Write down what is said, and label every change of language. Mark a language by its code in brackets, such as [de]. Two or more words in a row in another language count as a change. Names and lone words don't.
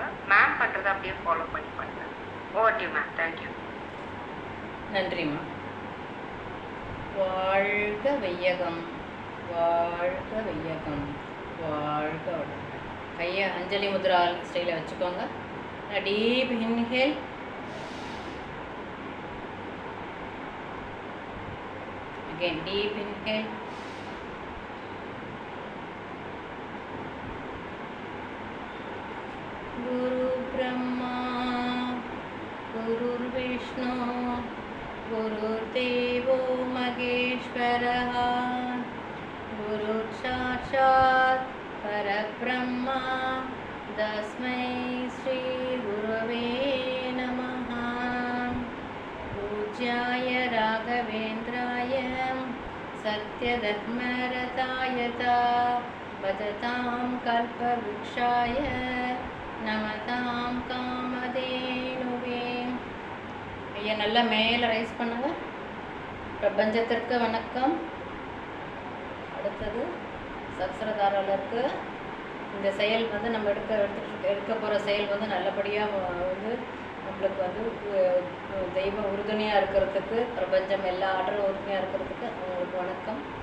[ta] மேம் பண்ணுறதை அப்படியே ஃபாலோ பண்ணி பண்ணுங்க. [en] Over to ma'am. Thank you. [ta] நன்றிம்மா. வாழ்க வையகம், வாழ்க வையகம், வாழ்க வளமுடன். கையை அஞ்சலி முத்ரா ஸ்டைலில் வச்சுக்கோங்க. [en] deep inhale, again deep inhale, [sa] गुरु ब्रह्मा, गुरु विष्णु, गुरु देवो महेश्वरः, गुरु साक्षात् परब्रह्म, तस्मै श्री गुरवे नमः. पूज्याय राघवेन्द्राय सत्यधर्मरतायत भजतां कल्पवृक्षाय नमतां कामधेनवे. [ta] ஐயா நல்லா மேலே ரைஸ் பண்ணுங்க. பிரபஞ்சத்திற்கு வணக்கம். அடுத்தது சக்சரதாரர்களுக்கு இந்த செயல் வந்து நம்ம எடுக்க போகிற செயல் வந்து நல்லபடியாக வந்து நம்மளுக்கு வந்து தெய்வ உறுதுணையாக இருக்கிறதுக்கு, பிரபஞ்சம் எல்லா ஆற்றலும் உறுதுணையாக இருக்கிறதுக்கு அவங்களுக்கு வணக்கம்.